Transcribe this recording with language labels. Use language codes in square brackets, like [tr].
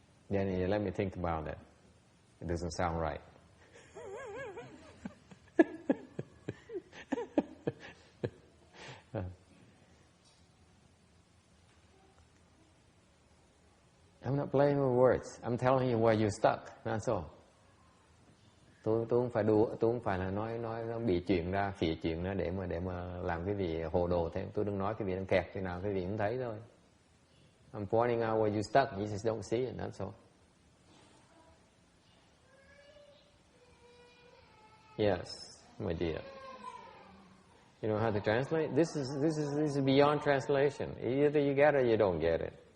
[en] Then let me think about that. It doesn't sound right. I'm not playing with words. I'm telling you where you're stuck. That's all. [vi] Tôi không phải là nói nó bị chuyện ra, phỉ chuyện ra để mà làm cái gì hồ đồ thêm. Tôi đừng nói cái gì đang kẹt thế nào, cái gì cũng thấy thôi. [en] I'm pointing out where you're stuck. You just don't see it. That's all. Yes, my dear. You know how to translate? This is beyond translation. Either you get it or you don't get it.